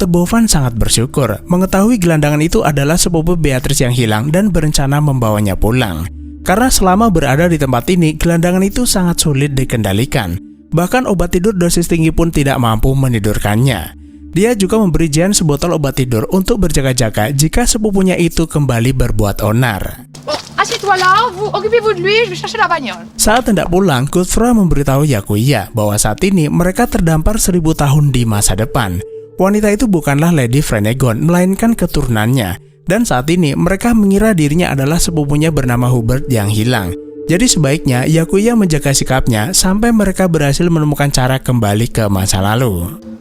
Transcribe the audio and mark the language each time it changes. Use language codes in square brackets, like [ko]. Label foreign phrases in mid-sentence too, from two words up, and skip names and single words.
[id] Bovan sangat bersyukur mengetahui gelandangan itu adalah sepupu Beatrice yang hilang dan berencana membawanya pulang. Karena selama berada di tempat ini, gelandangan itu sangat sulit dikendalikan. Bahkan obat tidur dosis tinggi pun tidak mampu menidurkannya. Dia juga memberi Jean sebotol obat tidur untuk berjaga-jaga jika sepupunya itu kembali berbuat onar. [fr] Assieds-toi là, vous occupez-vous de lui, je vais chercher la bagnole. [id] Saat hendak pulang, Godfrey memberitahu Yakuya bahwa saat ini mereka terdampar 1000 tahun di masa depan. Wanita itu bukanlah Lady Frenegon, melainkan keturunannya. Dan saat ini mereka mengira dirinya adalah sepupunya bernama Hubert yang hilang. Jadi sebaiknya Yakuya menjaga sikapnya sampai mereka berhasil menemukan cara kembali ke masa lalu.